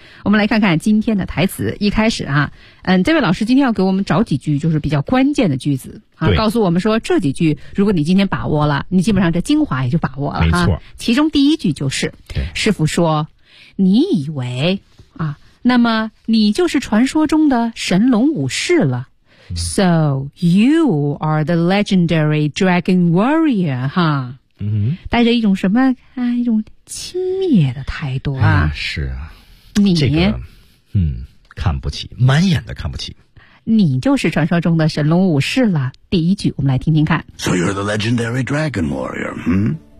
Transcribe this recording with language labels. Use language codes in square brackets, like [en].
[zh] 我们来看看今天的台词。一开始啊，这位老师今天要给我们找几句就是比较关键的句子啊，告诉我们说这几句如果你今天把握了，你基本上这精华也就把握了。没错，啊，其中第一句就是师傅说你以为啊，那么你就是传说中的神龙武士了。 [en] So, you are the legendary dragon warrior, huh? 嗯， [zh] 带着一种什么啊，一种轻蔑的态度啊。啊，是啊。你，这个，嗯，看不起，满眼的看不起。你就是传说中的神龙武士了。第一句，我们来听听看。 [en] So you're the legendary dragon warrior, hmm?